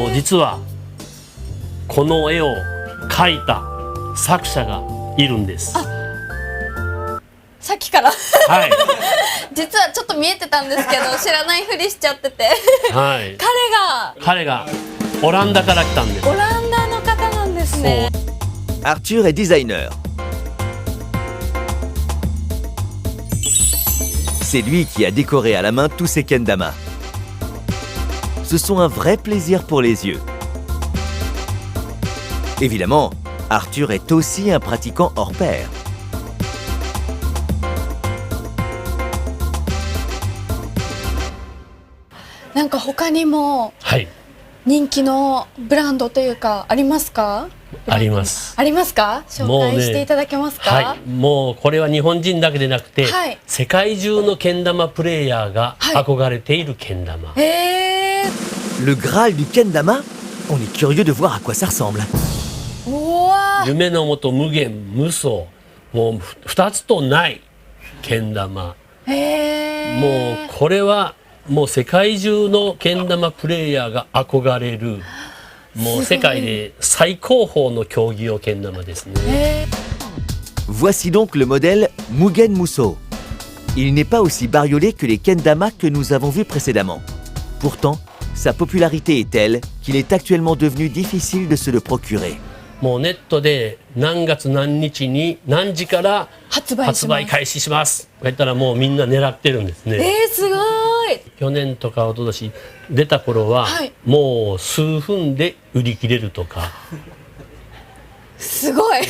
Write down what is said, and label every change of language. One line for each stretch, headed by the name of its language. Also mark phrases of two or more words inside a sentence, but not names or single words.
Japanese: もう実はこの絵を描いた作者がいるんです。さっきからはい。実はちょっと見えてたんですけど知らないふりしちゃっててはい。彼が彼がオランダから来たんです。オランダの方なんですね。
French: Arthur est designer. C'est lui qui a décoré à la main tous ces kendama. Ce sont un vrai plaisir pour les yeux. Évidemment, Arthur est aussi un pratiquant hors pair.
Japanese: なんか他にもはい。人気のブランドというかありますか？あります。ありますか？紹介していただけますか？はい。もうこれは日本人だけでなくて、はい世界中のけん玉プレイヤーが憧れているけん玉。へー。
French: Le Graal du kendama? On est curieux de voir à quoi ça ressemble.
Japanese: うわー。夢のもと無限無双、もう二つとないけん玉。へー。もうこれはもう世界中のけん玉プレイヤーが憧れる、もう世界で最高峰の競技用けん玉ですね。
French: Voici donc le modèle Mugen Muso. Il n'est pas aussi bariolé que les kendama que nous avons vus précédemment. Pourtant, sa popularité est telle qu'il est actuellement devenu difficile de se le procurer.
Japanese: もうネットで何月何日に何時から発売します。発売開始しますとか言ったらもうみんな狙ってるんですね。すごい。去年とか一昨年出た頃は、はいもう数分で売り切れるとか、すごい。